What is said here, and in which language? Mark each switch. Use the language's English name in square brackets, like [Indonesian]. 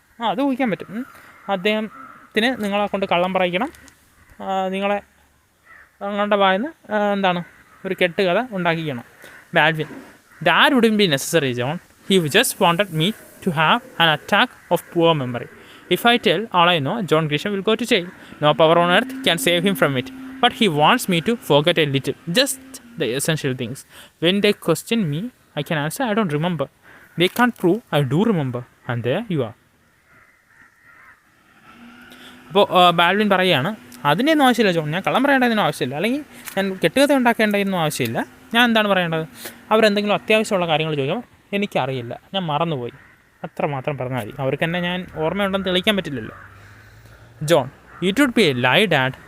[Malayalam] അത് ഊഹിക്കാൻ പറ്റും. അദ്ദേഹത്തിന് നിങ്ങളെ കൊണ്ട് കള്ളം പറയിക്കണം, നിങ്ങളുടെ വായന്ന് എന്താണ് ഒരു കെട്ടുകഥ ഉണ്ടാക്കിക്കണം. [English] Baldwin that wouldn't be necessary John. He just wanted me to have an attack of poor memory. If I tell all I know, John Grisham will go to jail. No power on earth can save him from it. But he wants me to forget a little, just the essential things. When they question me, I can answer, I don't remember. They can't prove I do remember. And there you are. [Malayalam] അപ്പോൾ Balvin പറയുകയാണ് അതിൻ്റെയൊന്നും ആവശ്യമില്ല John, ഞാൻ കള്ളം പറയേണ്ടതിനും ആവശ്യമില്ല, അല്ലെങ്കിൽ ഞാൻ കെട്ടുകഥ ഉണ്ടാക്കേണ്ടതൊന്നും ആവശ്യമില്ല. ഞാൻ എന്താണ് പറയേണ്ടത്? അവരെന്തെങ്കിലും അത്യാവശ്യമുള്ള കാര്യങ്ങൾ ചോദിക്കാം, എനിക്കറിയില്ല, ഞാൻ മറന്നുപോയി, അത്ര മാത്രം പറഞ്ഞാൽ മതി. അവർക്ക് തന്നെ ഞാൻ ഓർമ്മയുണ്ടെന്ന് തെളിയിക്കാൻ പറ്റില്ലല്ലോ. John [English] It would be a lie dad.